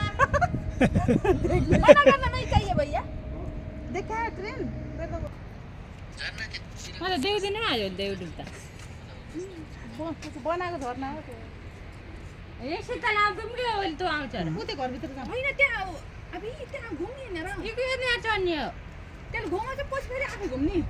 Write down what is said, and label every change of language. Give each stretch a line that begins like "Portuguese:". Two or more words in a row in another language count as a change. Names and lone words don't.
Hindi: मना करना नहीं चाहिए भैया। देखा है ट्रेन
Nepali: मतलब देव दिन आयो देव डुब्दा बनाएको झर्ना हो त्यो। ए शीतल आउ घुम्के हो त आउँछ र उतै घरभित्र जाऊ। हैन त्यहाँ अबे त्यहाँ घुम्ने न र इको यहाँ चढ्ने हो त्यहाँ घुमा चाहिँ पछि फेरि आफै घुम्ने।